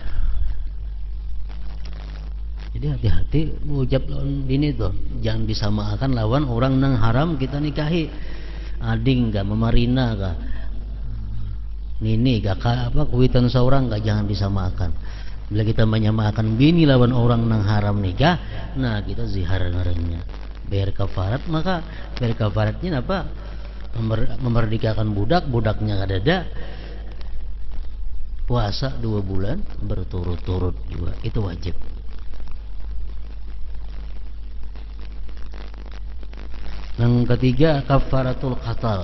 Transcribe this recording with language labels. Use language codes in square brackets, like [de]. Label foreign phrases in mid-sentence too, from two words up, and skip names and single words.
[bjn] Jadi hati-hati ucap lawan bini tuh, jangan disamakan lawan orang nang haram kita nikahi. Ading kah, memarina kah, nini kah, apa kuitan seorang kah, jangan disamakan. Bila kita menyamakan bini lawan orang nang haram nikah, nah kita zihar ngarannya. [id] Bayar kafarat, maka bayar kafaratnya apa? Memerdekakan budak, budaknya kadada. Puasa 2 bulan berturut-turut juga, itu wajib. Yang ketiga [ar] كفارة القتل.